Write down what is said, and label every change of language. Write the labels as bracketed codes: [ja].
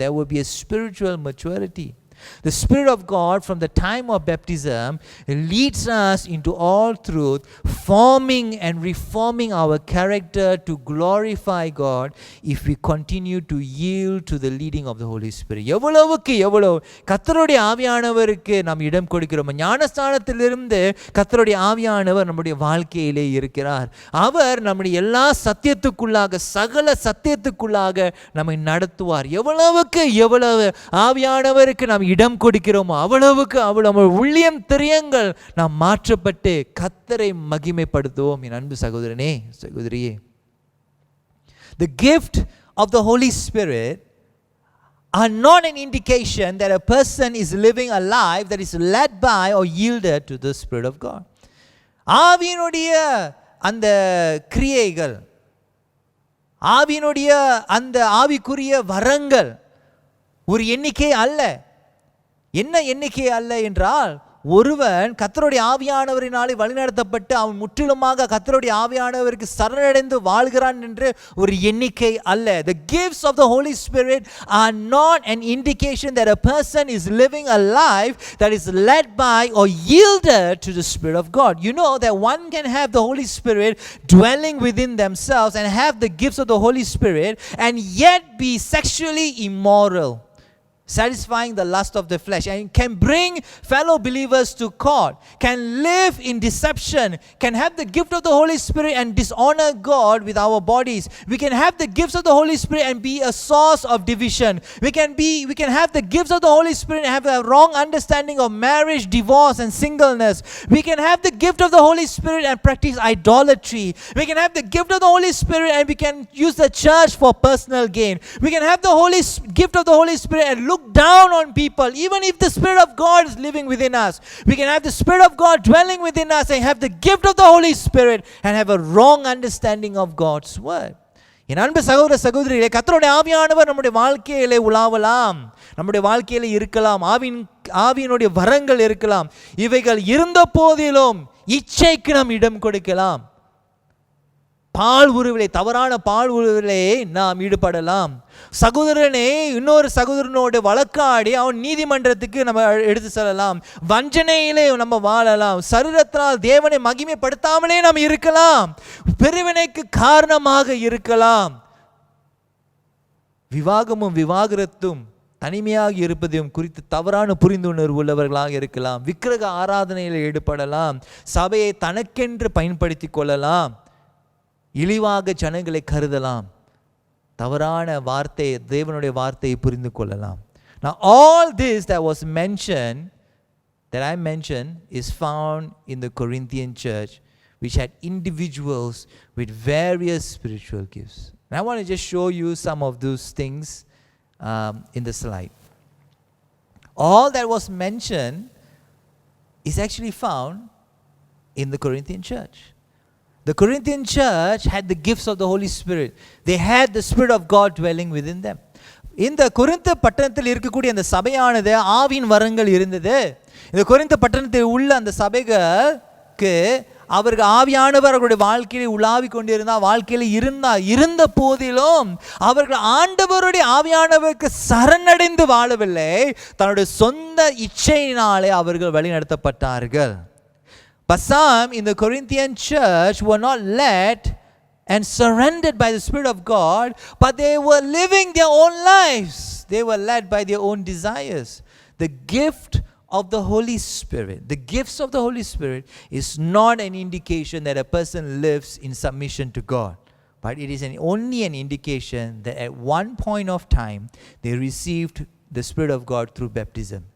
[en] There will be a spiritual maturity. The Spirit of God from the time of baptism leads us into all truth, forming and reforming our character to glorify God if we continue to yield to the leading of the Holy Spirit. [ta] எவ்வளவுக்கு எவ்வளவு கர்த்தருடைய ஆவியானவருக்கு நாம் இடம் கொடுக்கிறோம். ஞானஸ்தானத்திலிருந்து கர்த்தருடைய ஆவியானவர் நம்முடைய வாழ்க்கையிலே இருக்கிறார். அவர் நம்முடைய எல்லா சத்தியத்துக்குள்ளாக சகல சத்தியத்துக்குள்ளாக நம்மை நடத்துவார். எவ்வளவுக்கு எவ்வளவு ஆவியானவருக்கு நாம் இடம் கொடுக்கிறோமோ அவ்வளவுக்கு அவ்வளவு உள்ளியம் திரியங்கள் நாம் மாற்றப்பட்டு கர்த்தரை மகிமைப்படுத்துவோம். என் அன்பு சகோதரனே சகோதரியே, [en] the gift of the Holy Spirit are not an indication that a person is living a life that is led by or yielded to the Spirit of God. [ta] ஆவியினுடைய அந்த கிரியைகள், ஆவியினுடைய அந்த ஆவிக்குரிய வரங்கள் ஒரு எண்ணிக்கை அல்ல. என்ன எண்ணிக்கை அல்ல என்றால் ஒருவன் கர்த்தருடைய ஆவியானவரினாலே வழிநடத்தப்பட்டு அவன் முற்றிலுமாக கர்த்தருடைய ஆவியானவருக்கு சரணடைந்து வாழ்கிறான் என்று ஒரு எண்ணிக்கை அல்ல. [en] The gifts of the Holy Spirit are not an indication that a person is living a life that is led by or yielded to the Spirit of God. You know that one can have the Holy Spirit dwelling within themselves and have the gifts of the Holy Spirit and yet be sexually immoral, satisfying the lust of the flesh, and can bring fellow believers to court, can live in deception, can have the gift of the Holy Spirit and dishonor God with our bodies. We can have the gifts of the Holy Spirit and be a source of division. We can have the gifts of the Holy Spirit and have a wrong understanding of marriage, divorce and singleness. We can have the gift of the Holy Spirit and practice idolatry. We can have the gift of the Holy Spirit and we can use the church for personal gain. We can have the gift of the Holy Spirit and look down on people even if the Spirit of God is living within us. We can have the Spirit of God dwelling within us and have the gift of the Holy Spirit and have a wrong understanding of God's word. [ta] என் அன்பு சகோதர சகோதரிகளே, கர்த்தருடைய ஆவியானவர் நம்முடைய வாழ்க்கையிலே உலாவலாம், நம்முடைய வாழ்க்கையிலே இருக்கலாம், ஆவியினுடைய வரங்கள் இருக்கலாம். இவைகள் இருந்த போதிலும் இச்சைக்கு நாம் இடம் கொடுக்கலாம். பால் உருவிலே, தவறான பால் உருவிலே நாம் ஈடுபடலாம். சகோதரனே இன்னொரு சகோதரனோடு வழக்காடி அவன் நீதிமன்றத்துக்கு நம்ம எடுத்து செல்லலாம். வஞ்சனையிலே நம்ம வாழலாம். சரீரத்தினால் தேவனை மகிமைப்படுத்தாமலே நாம் இருக்கலாம். பிரிவினைக்கு காரணமாக இருக்கலாம். விவாகமும் விவாகரத்தும் தனிமையாக இருப்பதையும் குறித்து தவறான புரிந்துணர்வு உள்ளவர்களாக இருக்கலாம். விக்கிரக ஆராதனையில் ஈடுபடலாம். சபையை தனக்கென்று பயன்படுத்தி கொள்ளலாம். இழிவாக ஜனங்களை கருதலாம். தவறான வார்த்தையை, தேவனுடைய வார்த்தையை புரிந்து கொள்ளலாம். [en] Now all this that was mentioned, that I mentioned, is found in the Corinthian church, which had individuals with various spiritual gifts. And I want to just show you some of those things in the slide. All that was mentioned is actually found in the Corinthian church. The Corinthian church had the gifts of the Holy Spirit. They had the Spirit of God dwelling within them. [ta] இந்த Corinth பட்டணத்தில் இருக்கக்கூடிய அந்த சபையானது ஆவியின் வரங்கள் இருந்தது. இந்த Corinth பட்டணத்தில் உள்ள அந்த சபைகளுக்கு அவர்கள் ஆவியானவர் அவர்களுடைய வாழ்க்கையில் உலாவி கொண்டிருந்தால், வாழ்க்கையில் இருந்த போதிலும் அவர்கள் ஆண்டவருடைய ஆவியானவருக்கு சரணடைந்து வாழவில்லை. தன்னுடைய சொந்த இச்சையினாலே அவர்கள் வழிநடத்தப்பட்டார்கள். [en] But some in the Corinthian church were not led and surrendered by the Spirit of God, but they were living their own lives. They were led by their own desires. The gift of the Holy Spirit, the gifts of the Holy Spirit is not an indication that a person lives in submission to God, but it is only an indication that at one point of time they received the Spirit of God through baptism.